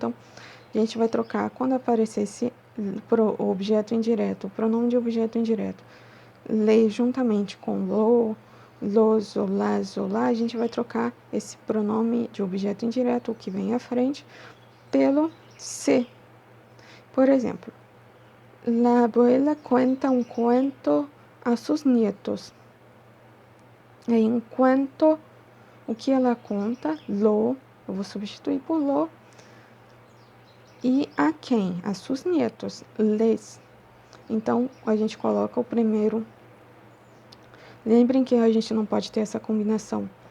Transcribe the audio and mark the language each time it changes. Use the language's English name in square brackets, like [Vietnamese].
[Portuguese] Então, a gente vai trocar quando aparecer esse objeto indireto, o pronome de objeto indireto, le juntamente com lo, los ou las ou lá, a gente vai trocar esse pronome de objeto indireto, o que vem à frente, pelo se. [Spanish] Por exemplo, la abuela cuenta un cuento a sus nietos. [Portuguese] Aí, um cuento, o que ela conta, lo, eu vou substituir por lo. E a quem? A seus nietos, les. Então, a gente coloca o primeiro. Lembrem que a gente não pode ter essa combinação